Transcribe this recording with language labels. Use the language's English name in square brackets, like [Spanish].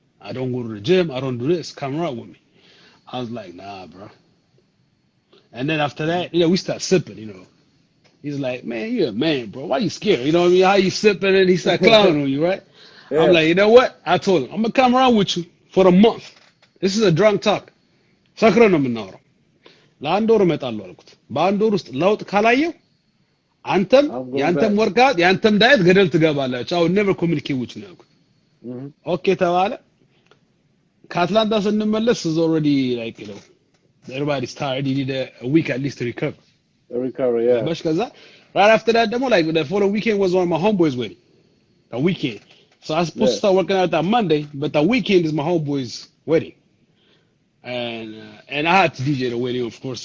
[English] I don't go to the gym. I don't do this. Come around with me. I was like, nah, bro. And then after that, we start sipping. He's like, man, you're a man, bro. Why you scared? You know what I mean? How you sipping and he start clowning on you, right? I'm Yeah. like, you know what? I told him, I'm gonna come around with you for a month. This is a drunk talk. [Amharic] ሰክረን ነው የምናወራው ለአንድ ወር እመጣለሁ አልኩት በአንድ ወር ውስጥ ለውጥ ካላየው አንተም [English] I'm going [Amharic] ያንተም [English] back. [Amharic] ወርካት ያንተም ዳየት ገደል ትገባላችሁ አሁን [English] never communicate with you [Amharic] ነው ያልኩት Mm-hmm. ኦኬ ተባለ ከአትላንታ ስንመለስ [English] is already like everybody's tired you need a week at least to recover The recovery, yeah. [Amharic] ባሽ ከዛ [English] right after that ደግሞ like the following weekend was on my homeboy's wedding the weekend so I was supposed to Yeah. start working out that Monday but the weekend is my homeboy's wedding and I had to DJ the wedding, of course.